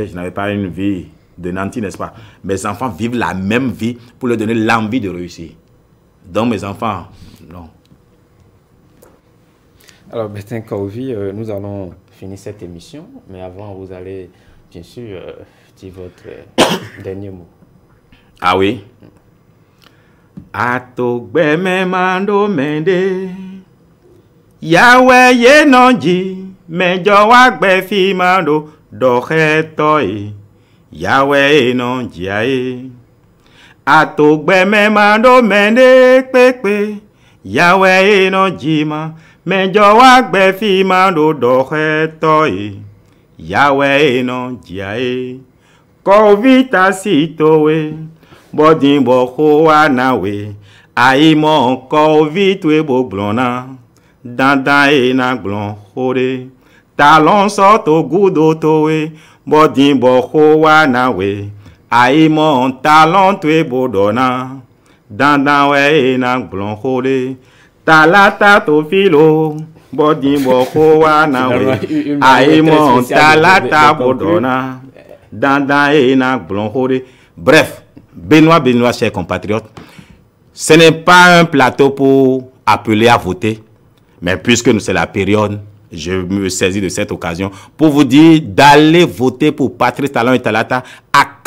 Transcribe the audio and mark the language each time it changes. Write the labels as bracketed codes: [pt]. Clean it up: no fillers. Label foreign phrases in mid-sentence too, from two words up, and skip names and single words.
[fr] Je n'avais pas une vie de nanti, n'est-ce pas? Mes enfants vivent la même vie pour leur donner l'envie de réussir. Donc mes enfants, non. Alors, Bertin Kaouvi, nous allons finir cette émission. Mais avant, vous allez, bien sûr, dire votre dernier mot. Ah oui? [fon] Atogbe me mando mende Yahweh ye nonji Mejo wagbe fi mando Dohe toi Yahweh nonji ae Atogbe me mando mende Pepe Yahweh nonji ma Mejo wagbe fi mando Dohe toi Yahweh nonji ae Kovita sitowe Bodin boko anawe Aimo kovi tue bo blona Dandan e na blon hore Talon soto gudo towe Bodin boko anawe Aimo talon tue bo dona Dandan we e na blon hore Talata to filo Bodin boko anawe Aimo talata bo dona Dandan e na blon hore. [fr] Bref, Benoît, chers compatriotes, ce n'est pas un plateau pour appeler à voter, mais puisque c'est la période, je me saisis de cette occasion pour vous dire d'aller voter pour Patrice Talon et Talata à